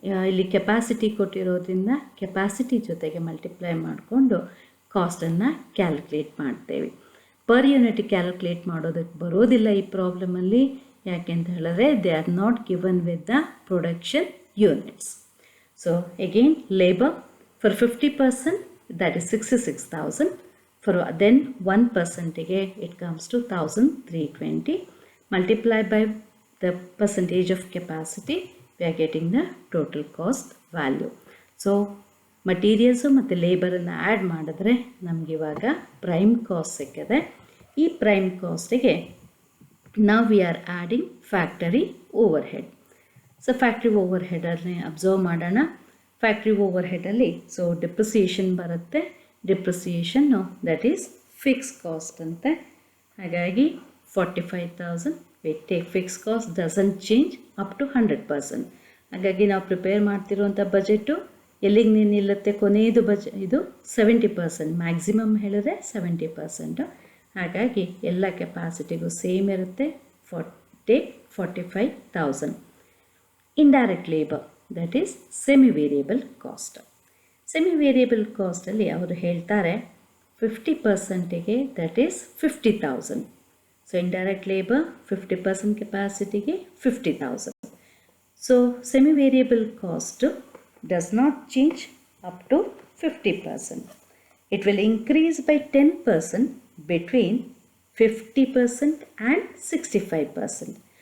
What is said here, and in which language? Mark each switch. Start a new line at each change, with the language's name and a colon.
Kannada: ಇಲ್ಲಿ capacity ಕೊಟ್ಟಿರೋದ್ರಿಂದ capacity ಜೊತೆಗೆ multiply ಮಾಡಿಕೊಂಡು ಕಾಸ್ಟನ್ನು ಕ್ಯಾಲ್ಕುಲೇಟ್ ಮಾಡ್ತೇವೆ. ಪರ್ ಯೂನಿಟ್ ಕ್ಯಾಲ್ಕುಲೇಟ್ ಮಾಡೋದಕ್ಕೆ ಬರೋದಿಲ್ಲ ಈ ಪ್ರಾಬ್ಲಮಲ್ಲಿ. ಯಾಕೆಂತ ಹೇಳಿದ್ರೆ
English: They are not given with the production units. So again labour for 50% that is 66,000. For then 1%ಗೆ it comes to 1,320. Multiply by the percentage of capacity, we are getting the total cost value.
Kannada: So materials ಮತ್ತು ಲೇಬರನ್ನು add ಮಾಡಿದ್ರೆ ನಮಗೆ ಇವಾಗ prime cost ಸಿಕ್ಕಿದೆ.
English: ಈ ಪ್ರೈಮ್ ಕಾಸ್ಟಿಗೆ
Kannada: ನಾವು
English: We are adding factory overhead.
Kannada: So factory over ಹೆಡಲ್ಲಿ observe ಮಾಡೋಣ. Factory over ಹೆಡಲ್ಲಿ so depreciation ಬರುತ್ತೆ.
English: ಡಿಪ್ರಿಸಿಯೇಷನ್ನು that is fix cost
Kannada: ಅಂತೆ. ಹಾಗಾಗಿ
English: 45,000 we take fixed cost doesn't change up to 100%.
Kannada: ಹಾಗಾಗಿ ನಾವು ಪ್ರಿಪೇರ್ ಮಾಡ್ತಿರುವಂಥ ಬಜೆಟು ಎಲ್ಲಿಗೆ ನಿಲ್ಲುತ್ತೆ, ಕೊನೆಯದು ಇದು 70%, ಮ್ಯಾಕ್ಸಿಮಮ್ ಹೇಳಿದ್ರೆ 70%. ಹಾಗಾಗಿ ಎಲ್ಲ ಕೆಪಾಸಿಟಿಗೂ ಸೇಮ್ ಇರುತ್ತೆ.
English: Take 45,000. Indirect labour that is semi variable cost.
Kannada: Semi variable ಕಾಸ್ಟಲ್ಲಿ ಅವರು ಹೇಳ್ತಾರೆ 50%ಗೆ
English: That is 50,000. So indirect labour 50% ಕೆಪಾಸಿಟಿಗೆ 50,000. So semi variable cost does not change up to 50%. It will increase by 10% between 50% and 65%.